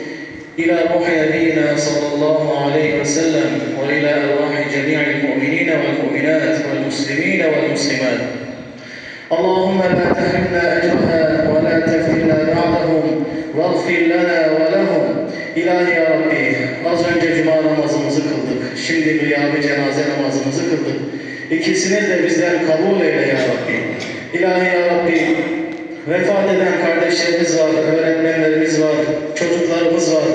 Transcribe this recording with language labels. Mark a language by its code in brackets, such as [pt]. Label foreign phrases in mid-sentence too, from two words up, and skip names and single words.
[ar] إلى روح نبينا صلى الله عليه وسلم وإلى أرواح جميع المؤمنين والمؤمنات والمسلمين والمسلمات. اللهم لا تحرمنا أجرها ولا تفتنا بعدهم واغفر لنا ولهم. إلهي يا ربي, [tr] az önce cuma namazımızı kıldık. Şimdi gıyabi cenaze namazımızı kıldık. İkisini de bizden kabul eyle [ar] يا ربي. إلهي يا ربي, [tr] vefat eden kardeşlerimiz var, öğretmenlerimiz var, çocuklarımız var.